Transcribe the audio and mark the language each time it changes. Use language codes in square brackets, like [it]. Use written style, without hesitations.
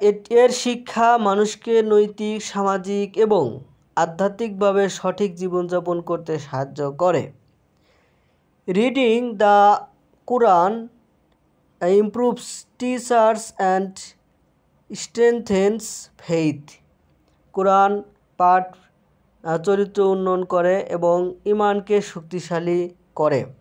[bn] এর শিক্ষা মানুষকে নৈতিক, সামাজিক এবং আধ্যাত্মিকভাবে সঠিক জীবনযাপন করতে সাহায্য করে। [en] Reading the Quran improves teachers and strengthens faith. [bn] কোরআন পাঠ চরিত্র উন্নয়ন করে এবং ঈমানকে শক্তিশালী করে।